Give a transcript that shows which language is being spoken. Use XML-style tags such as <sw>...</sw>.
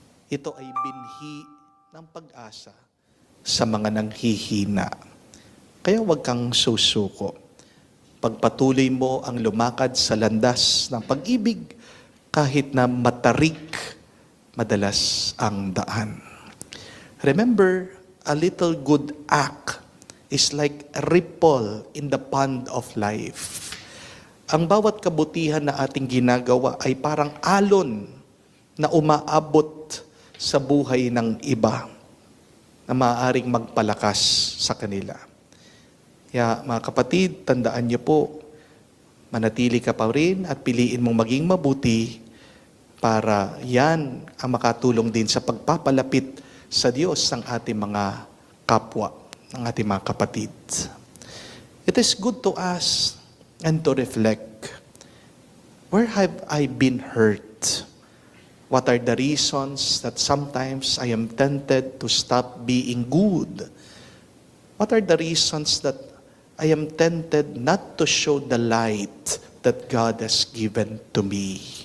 <tl>Ito ay binhi ng pag-asa sa mga nanghihina. Kaya huwag kang susuko. Pagpatuloy mo ang lumakad sa landas ng pag-ibig, kahit na matarik madalas ang daan.</tl> <en>Remember, a little good act is like a ripple in the pond of life.</en> <tl>Ang bawat kabutihan na ating ginagawa ay parang alon na umaabot sa buhay ng iba na maaaring magpalakas sa kanila. Kaya mga kapatid, tandaan niyo po, manatili ka pa rin at piliin mong maging mabuti para yan ang makatulong din sa pagpapalapit sa Diyos ng ating mga kapwa, ng ating mga kapatid.</tl> <en>It is good to ask and to reflect, where have I been hurt? What are the reasons that sometimes I am tempted to stop being good? What are the reasons that I am tempted not to show the light that God has given to me?</en>